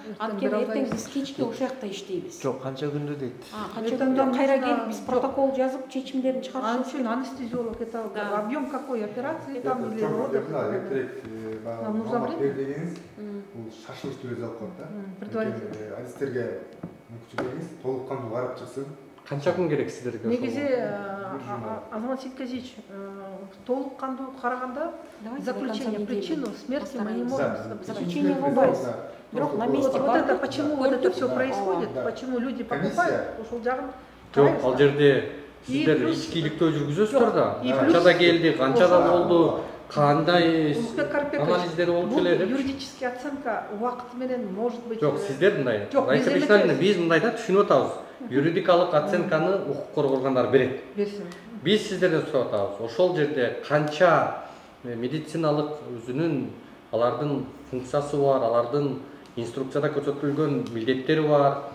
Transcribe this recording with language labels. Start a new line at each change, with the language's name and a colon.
Kyrgyz: Анткени эртең биз кечки ошол жакта иштейбиз. Жок, канча күндө дейт. Канча күндө кайра келип биз протокол жазып, чечимдерин чыгарышыбыз.
Russian: Анчын анестезиолог это объем какой операции там или родов? Нужно время.
Kyrgyz: Бул шашылыш түрү алып коет да. Предварительно. Адистерге мүмкүнчүлүк бериңиз, толук кандуу карап чыксын. Канча күн керек сиздерге? Негизи
Russian: Азамат Ситказич,
Kyrgyz: толук кандуу караганда
Russian: заключение, причину смерти мы не можем. Заключение
Kyrgyz: болбайбыз. Бирок
Russian: на месте вот это почему вот это все происходит, почему люди покупают,
Kyrgyz: ошол жагын. Жок, ал жерде сиздер ичкиликтөө жүргүзөсүздөр да. Канчада келди, канчада болду, кандай анализдери болуп келет.
Russian: Юридическая оценка
Kyrgyz: убакыт менен
Russian: может быть.
Kyrgyz: Жок, сиздер мындай. Биз мындайда түшүнүп атабыз. Юридикалык оценканы укук коргоо органдары берет. Биз сиздерден сурап атабыз. Ошол жерде канча медициналык өзүнүн алардын функциясы бар, алардын инструкцияда көрсөтүлгөн милдеттери бар.